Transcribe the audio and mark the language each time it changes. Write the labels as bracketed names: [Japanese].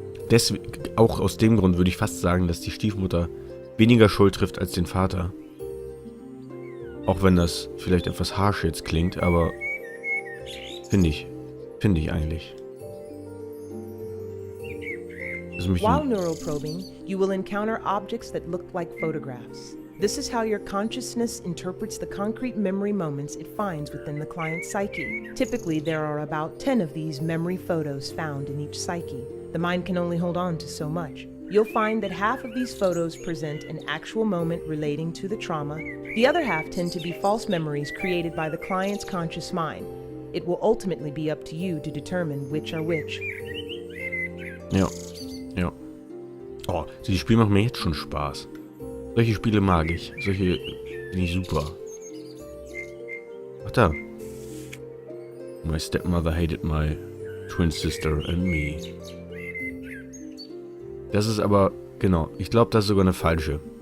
[German] Deswegen, auch aus dem Grund würde ich fast sagen, dass die Stiefmutter weniger Schuld trifft als den Vater. Auch wenn das vielleicht etwas harsch jetzt klingt, aber finde ich eigentlich. [English] While neural probing, you will encounter objects that look like photographs. This is how your consciousness interprets the concrete memory moments it finds within the client's psyche. Typically, there are about 10 of these memory photos found in each psyche. The mind can only hold on to so much. You'll find that half of these photos present an actual moment relating to the trauma. The other half tend to be false memories created by the client's conscious mind. It will ultimately be up to you to determine which are which. [German] Ja. Ja. Oh, die Spiele machen mir jetzt schon Spaß. Solche Spiele mag ich. Solche finde ich super. Ach da. [English] My stepmother hated my twin sister and me. [German] Das ist aber, genau, ich glaube, das ist sogar eine falsche.